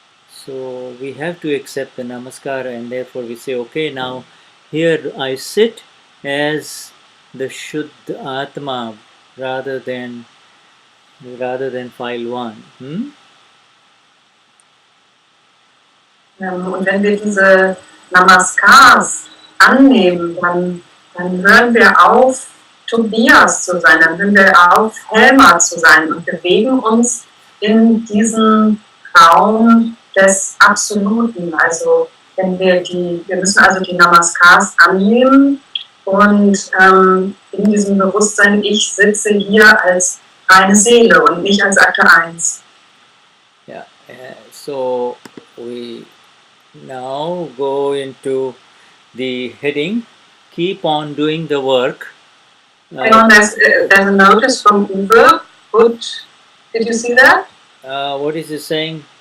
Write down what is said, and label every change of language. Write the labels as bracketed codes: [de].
[en] So we have to accept the namaskar, and therefore we say, okay, now here I sit as the Shuddha Atma rather than file 1. [de] Und wenn wir diese Namaskars annehmen, dann hören wir auf, Tobias zu sein, dann hören wir auf, Helma zu sein und bewegen uns in diesen Raum des Absoluten. Also wir müssen also die Namaskars annehmen und in diesem Bewusstsein, ich sitze hier als reine Seele und nicht als Akte 1. [en] Yeah, so we now go into the heading, keep on doing the work. There's a notice from Uwe. Did you see that? What is it saying?